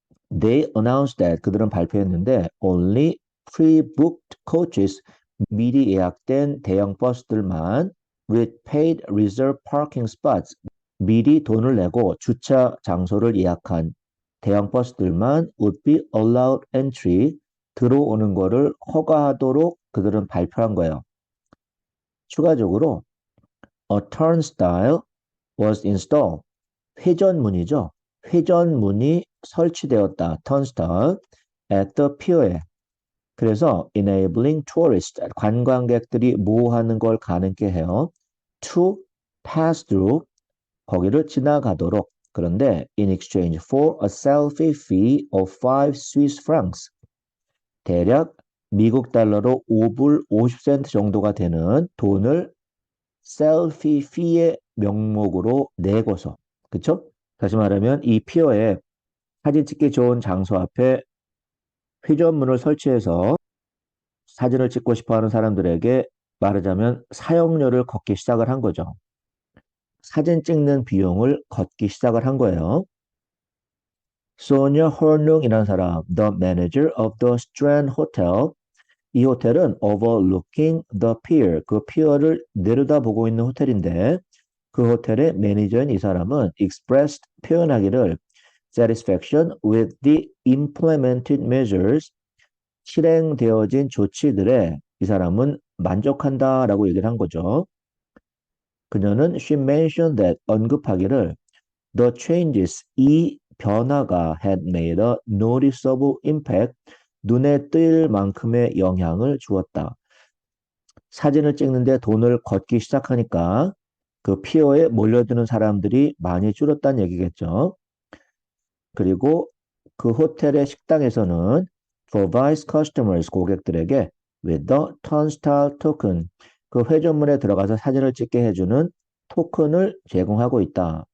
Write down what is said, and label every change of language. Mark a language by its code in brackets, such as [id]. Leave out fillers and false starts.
[en] They announced that, [ko] 그들은 발표했는데 [en] only pre-booked coaches, [ko] 미리 예약된 대형 버스들만 [en] with paid reserve parking spots, [ko] 미리 돈을 내고 주차 장소를 예약한 대형 버스들만 [en] would be allowed entry, [ko] 들어오는 거를 허가하도록 그들은 발표한 거예요. 추가적으로 [en] a turnstile was installed, [ko] 회전문이죠. 회전문이 설치되었다. [en] turnstile at the pier [ko] 에. 그래서 [en] enabling tourists, [ko] 관광객들이 뭐 하는 걸 가능케 해요. [en] to pass through, [ko] 거기를 지나가도록. 그런데 [en] in exchange for a selfie fee of 5 Swiss francs, [ko] 대략 미국 달러로 5불 50센트 정도가 되는 돈을 셀피 피의 명목으로 내고서, 그쵸? 다시 말하면 이 피어에 사진 찍기 좋은 장소 앞에 회전문을 설치해서 사진을 찍고 싶어 하는 사람들에게 말하자면 사용료를 걷기 시작을 한 거죠. 사진 찍는 비용을 걷기 시작을 한 거예요. 소니아 허능이라는 사람, [en] the manager of the Strand Hotel, [ko] 이 호텔은 [en] overlooking the pier, [ko] 그 피어를 내려다보고 있는 호텔인데 그 호텔의 매니저인 이 사람은 expressed, 표현하기를 [en] satisfaction with the implemented measures, [ko] 실행되어진 조치들에 이 사람은 만족한다라고 얘기를 한 거죠. 그녀는 [en] she mentioned that, [ko] 언급하기를 [en] the changes, [ko] 이 변화가 [en] had made a noticeable impact, [ko] 눈에 띌 만큼의 영향을 주었다. 사진을 찍는데 돈을 걷기 시작하니까 그 피어에 몰려드는 사람들이 많이 줄었다는 얘기겠죠. 그리고 그 호텔의 식당에서는 [en] provides customers, [ko] 고객들에게 [en] with the turnstile token, [ko] 그 회전문에 들어가서 사진을 찍게 해주는 토큰을 제공하고 있다.